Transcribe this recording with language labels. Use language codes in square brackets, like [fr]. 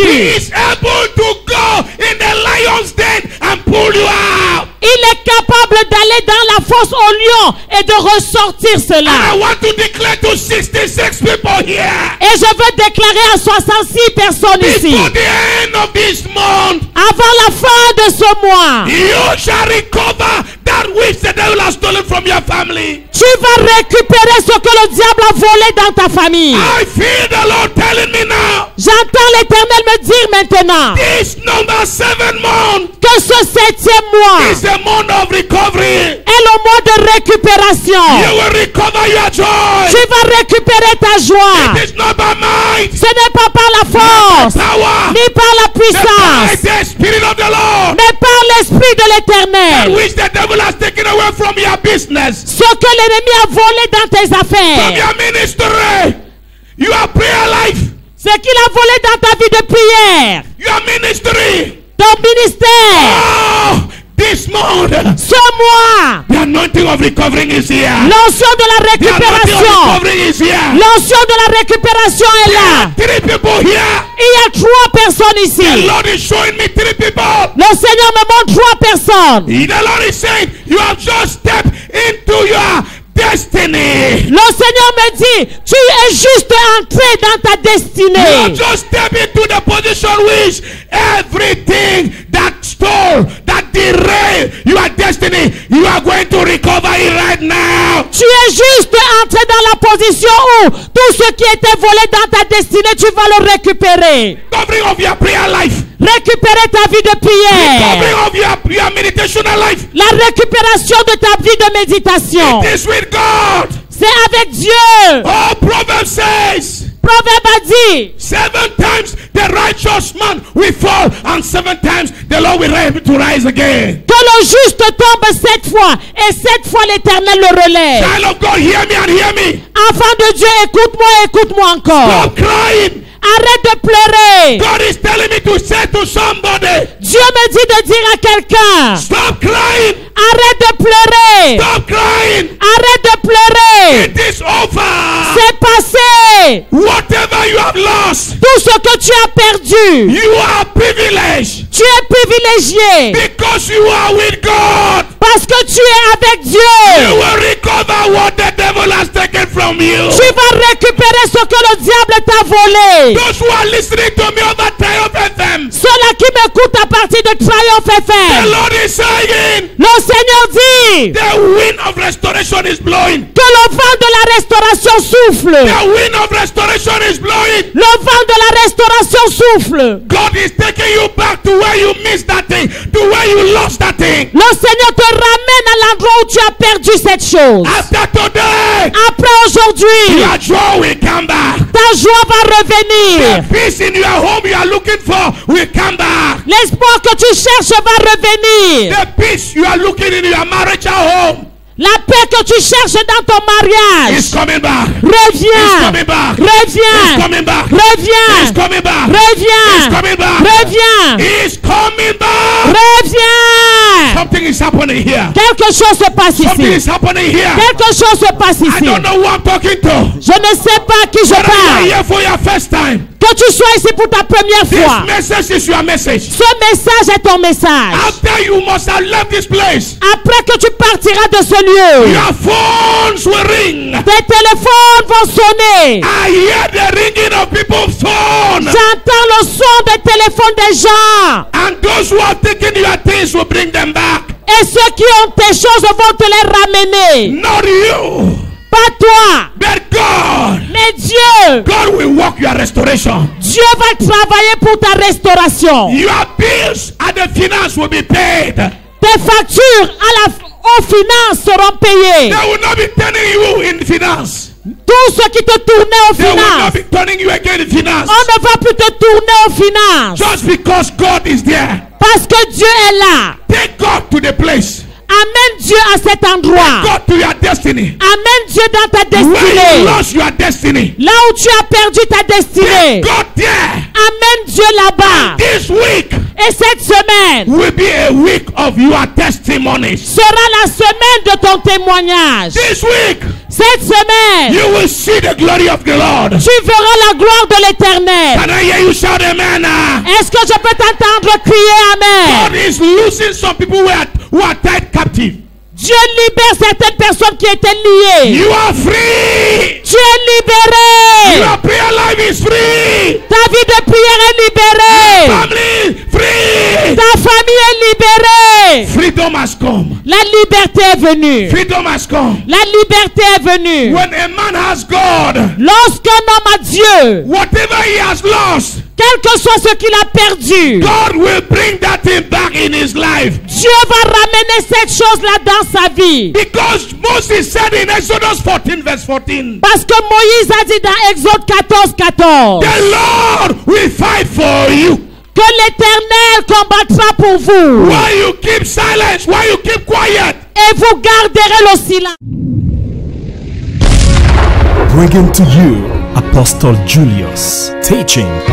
[en] He is able to go in the lion's den and pull you out. [fr] il est capable d'aller dans la fosse au lion et de ressortir [en] I [fr] cela. [en] want to declare to 66 people here, [fr] Et je veux déclarer à 66 personnes ici, [en] before the end of this month, [fr] avant la fin de ce mois, [en] you shall recover that which the devil has stolen from your family. [fr] tu vas récupérer ce que le diable a volé dans ta famille. [en] I feel the Lord telling me now, [fr] J'entends l'Éternel me dire maintenant [en] this number 7 month [fr] que ce 7e mois [en] is the month of recovery. [fr] est le mois de récupération. [en] You will recover your joy. [fr] Tu vas récupérer ta joie. [en] It is not by might, [fr] Ce n'est pas par la force, [en] power, [fr] ni par la [en] by [fr] puissance, [en] the Spirit of the Lord, [fr] mais par l'Esprit de l'Éternel. [en] which the devil has taken away from your business, [fr] Ce que l'ennemi a volé dans tes [en] from [fr] affaires, [en] your ministry, your prayer life, [fr] ce qu'il a volé dans ta vie de prière, [en] your ministry. [fr] ton ministère, [en] Oh, this month, [fr] ce mois, [en] the anointing of recovering is here. [fr] l'onction de la [en] The anointing of [fr] récupération, [en] recovering is here. [fr] l'onction de la récupération est là. [en] 3 people here. [fr] Il y a 3 personnes [en] The [fr] ici. [en] Lord is showing me 3 people. [fr] Le Seigneur me montre 3 personnes. [en] The Lord is saying, you have just stepped into your destiny. [fr] Le Seigneur me dit, tu es juste entré dans ta [en] You have [fr] destinée. [en] just stepped into the position which everything that stole, that derailed your destiny, you are going to recover it right now. [fr] Tu es juste entré dans la position où tout ce qui était volé dans ta destinée, tu vas le récupérer. [en] Covering of your prayer life, [fr] Récupérer ta vie de prière. [en] covering of your meditational life. [fr] La récupération de ta vie de méditation. [en] This with God. [fr] C'est avec Dieu. [en] Oh, Proverbs says, [fr] Proverbe a dit, [en] 7 times the righteous man will fall, and 7 times the Lord will able to rise again. [fr] que le juste tombe 7 fois et 7 fois l'Éternel le relève. [en] Child of God, hear me and hear me. [fr] Enfant de Dieu, écoute-moi encore. [en] Stop crying. [fr] Arrête de pleurer. [en] God is telling me to say to somebody, [fr] Dieu me dit de dire à quelqu'un, [en] stop crying. [fr] arrête de pleurer. [en] Stop crying. [fr] Arrête de pleurer. [en] It is over. [fr] C'est passé. [en] Whatever you have lost, [fr] Tout ce que tu as perdu, [en] you are privileged [fr] tu es privilégié [en] because you are with God. [fr] parce que tu es avec [en] You [fr] Dieu. [en] will recover what the devil has taken from you. [fr] Tu vas récupérer ce que le diable t'a volé. [en] Those who are listening to me over Triumph FM, [fr] Ceux-là qui m'écoutent à partir de Triomphe [en] the [fr] FM, [en] Lord is saying, [fr] le Seigneur dit [en] the wind of restoration is blowing. [fr] que le vent de la restauration souffle. [en] The wind of restoration is blowing. [fr] Le vent de la restauration souffle. [en] God is taking you back to where you missed that thing, to where you lost that thing. [fr] Le Seigneur te ramène à l'endroit où tu as perdu cette chose. [en] After today, [fr] Après aujourd'hui, [en] your joy will come back. [fr] ta joie va [en] The [fr] revenir. [en] peace in your home you are looking for will come back. [fr] L'espoir que tu cherches va revenir. [en] The peace you are looking in your marriage at home [fr] La paix que tu cherches dans ton mariage. [en] is coming back. It's [fr] Reviens. [en] coming back. [fr] Reviens. [en] It's coming back. [fr] Reviens. [en] It's coming back. [fr] Reviens. [en] It's coming back. [fr] Reviens. [en] It's coming back. [fr] Reviens. [en] Something is happening here. [fr] Quelque chose se passe [en] Something [fr] ici. [en] is happening here. [fr] Quelque chose se passe [en] I [fr] ici. [en] don't know who I'm talking to. [fr] Je ne sais pas à qui je [en] Whether you are [fr] parle. [en] here for your first time. [fr] Que tu sois ici pour ta première [en] This [fr] fois. [en] message is your message. [fr] Ce message est ton message. [en] After you must have left this place, [fr] Après que tu partiras de ce lieu, [en] your phones will ring. [fr] tes téléphones vont sonner. [en] I hear the ringing of people's phones. [fr] J'entends le son des téléphones des gens. [en] And those who have taken your things will bring them back. [fr] Et ceux qui ont tes choses vont te les ramener. [en] Not you, [fr] Pas toi, [en] but God. [fr] mais Dieu. [en] God will work your restoration. [fr] Dieu va travailler pour ta restauration. [en] Your bills and the finance will be paid. [fr] Tes factures aux finances seront payées. [en] They will not be turning you in finance. [fr] Tout ce qui te tournait aux [en] They will not [fr] finances, [en] be turning you again in finance. [fr] on ne va plus te tourner aux finances. [en] Just because God is there. [fr] Parce que Dieu est là. [en] Take God to the place. [fr] Amène Dieu à cet endroit. [en] God to your destiny. [fr] Amène Dieu dans ta [en] Where you [fr] destinée. [en] lost your destiny. [fr] Là où tu as perdu ta destinée. [en] God there. [fr] Amène Dieu là-bas. [en] This week [fr] Et cette semaine [en] will be a week of your testimonies. [fr] sera la semaine de ton témoignage. [en] This week [fr] Cette semaine, [en] you will see the glory of the Lord. [fr] tu verras la gloire de l'Éternel. [en] Can I hear you shout amen? [fr] Est-ce que je peux t'entendre crier Amen? [en] God is losing some people who are tied captive. [fr] Dieu libère certaines personnes qui étaient liées. [en] You are free. [fr] Tu es libéré. [en] Your prayer life is free. [fr] Ta vie de prière est libérée. [en] Family free. [fr] Ta famille est libérée. [en] Freedom has come. [fr] La liberté est venue. [en] Freedom has come. [fr] La liberté est venue. [en] When a man has God, [fr] Lorsqu'un homme a Dieu, [en] whatever he has lost, [fr] quel que soit ce qu'il a perdu, [en] God will bring that thing back in his life. [fr] Dieu va ramener cette chose-là dans sa vie. [en] Because Moses said in Exodus 14 verse 14, [fr] Parce que Moïse a dit dans Exode 14:14 [en] the Lord will fight for you. [fr] que l'Éternel combattra pour vous [en] Why you keep silence? Why you keep quiet? [fr] et vous garderez le silence. [en] Bringing to you Apostle Julius teaching.